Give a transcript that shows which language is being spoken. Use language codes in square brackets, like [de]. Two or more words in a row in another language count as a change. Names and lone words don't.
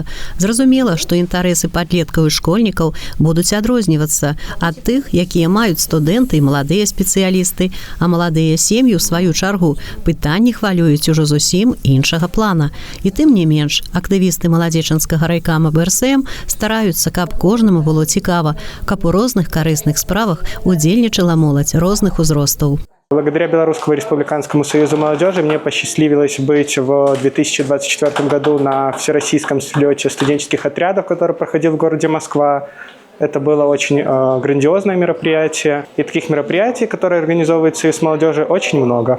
[be] Зразумела, што інтарэсы падлеткаў і школьнікаў будуць адрознівацца ад тых, якія маюць студэнты і маладыя спецыялісты, а маладыя сем'і, у сваю чаргу, пытанні хвалююць ужо зусім іншага плана. І тым не менш, актывісты Маладзечанскага райкама БРСМ стараюцца, каб кожнаму было цікава, каб у розных карысных справах удзельнічала моладзь розных узростаў. [ru] Благодаря Белорусскому республиканскому союзу молодежи мне посчастливилось быть в 2024 году на всероссийском слете студенческих отрядов, который проходил в городе Москва. Это было очень грандиозное мероприятие. И таких мероприятий, которые организовывают Союз молодежи, очень много.